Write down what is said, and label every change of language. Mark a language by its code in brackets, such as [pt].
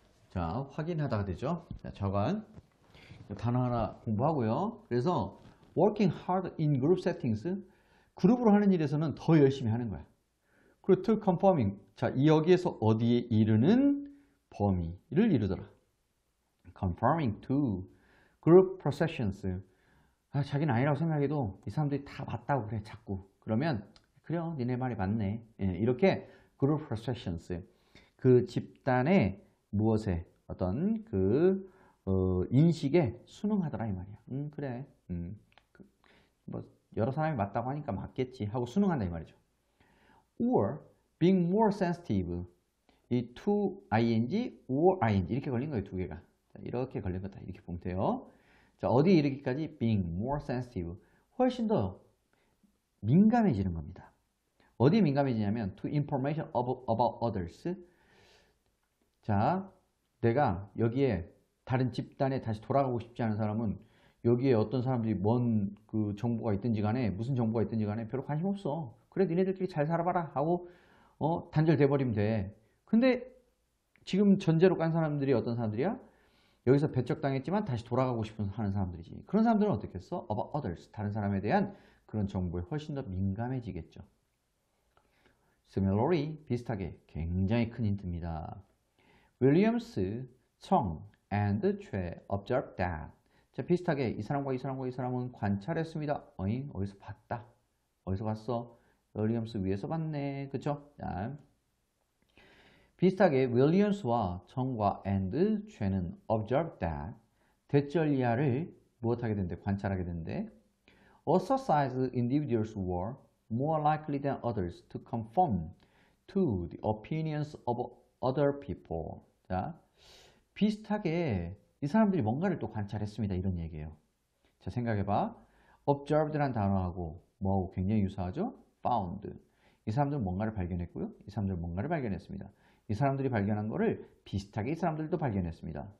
[ko] 자, 확인하다가 되죠. 자, 저간 단어 하나 공부하고요. 그래서 [en] working hard in group settings, [ko] 그룹으로 하는 일에서는 더 열심히 하는 거야. 그리고 [en] to conforming, [ko] 자, 여기에서 어디에 이르는 범위를 이루더라. [en] conforming to group perceptions. [ko] 자기는 아니라고 생각해도 이 사람들이 다 맞다고 그래 자꾸. 그러면 그래요, 니네 말이 맞네. 이렇게 [en] group perceptions, [ko] 그 집단의 무엇에 어떤 그 인식에 순응하더라 이 말이야. 그래. 뭐 여러 사람이 맞다고 하니까 맞겠지 하고 순응한다 이 말이죠. [en] or being more sensitive. [ko] 이 to ing or ing 이렇게 걸린 거예요. 두 개가. 자, 이렇게 걸린 거다. 이렇게 보면 돼요. 자, 어디에 이르기까지? [en] being more sensitive. [ko] 훨씬 더 민감해지는 겁니다. 어디에 민감해지냐면 [en] to information about others. [ko] 자, 내가 여기에 다른 집단에 다시 돌아가고 싶지 않은 사람은 여기에 어떤 사람들이 뭔 그 정보가 있든지 간에 무슨 정보가 있든지 간에 별로 관심 없어. 그래 니네들끼리 잘 살아봐라 하고 단절돼 버리면 돼. 근데 지금 전제로 깐 사람들이 어떤 사람들이야? 여기서 배척당했지만 다시 돌아가고 싶은 하는 사람들이지. 그런 사람들은 어떻게 했어? [en] about others. [ko] 다른 사람에 대한 그런 정보에 훨씬 더 민감해지겠죠. [en] Similarly, [ko] 비슷하게 굉장히 큰 힌트입니다. [en] Williams, Chong, and Choi observed that. [ko] 자, 비슷하게 이 사람과 이 사람은 관찰했습니다. 어디서 봤다. 어디서 봤어? 윌리엄스 위에서 봤네. 그쵸? 자, 비슷하게 윌리엄스와 정과 and 최는 [en] observed that [ko] 대절리아를 무엇하게 된대? 관찰하게 된대. [en] Ostracized individuals were more likely than others to conform to the opinions of other people. [ko] 자, 비슷하게 이 사람들이 뭔가를 또 관찰했습니다. 이런 얘기예요. 자, 생각해봐. observed란 단어하고 뭐하고 굉장히 유사하죠? [en] found. [ko] 이 사람들은 뭔가를 발견했고요. 이 사람들은 뭔가를 발견했습니다. 이 사람들이 발견한 거를 비슷하게 이 사람들도 발견했습니다.